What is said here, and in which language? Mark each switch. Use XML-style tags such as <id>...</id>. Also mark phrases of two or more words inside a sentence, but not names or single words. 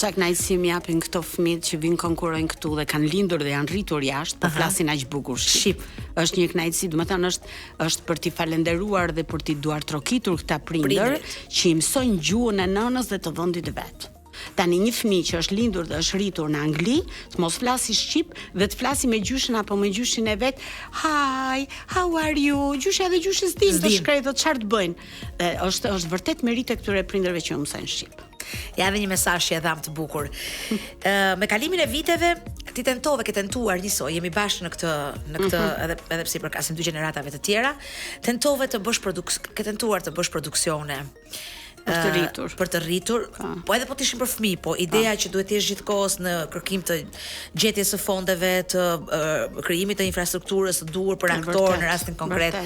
<sq>Ama çak kënaqësi më japin këto fëmijë që vinë konkurrojnë këtu dhe kanë lindur dhe janë rritur jashtë, po flasin aq bukur shqip. Është një kënaqësi, domethënë është për t'i falendëruar dhe për t'i duar trokitur këta prindër që i mësojnë gjuhën e nënës dhe të vendit vet. Tani një fëmijë që është lindur dhe është rritur në Angli, të mos flasi shqip dhe të flasi me gjyshin apo me gjyshin e vet.</sq> <en>Hi, how are you?</en> <sq>Gjyshi edhe gjyshi s'din të shkrej dhe çfarë të bëjnë. Është vërtet merit e këtyre prindërve që mësojnë shqip. Ja edhe një mesazh që e dham të bukur. Me kalimin e viteve ti ke tentuar njësoj, jemi bashkë në këtë edhe pse i përkasim dy gjeneratave të tjera, tentuar të bësh produksione për të rritur, po edhe po të ishin për fëmijë, po ideja që duhet të jesh gjithkohës në kërkim të gjetjes së fondeve, të krijimit të infrastrukturës të duhur për aktorë në rastin konkret.</sq>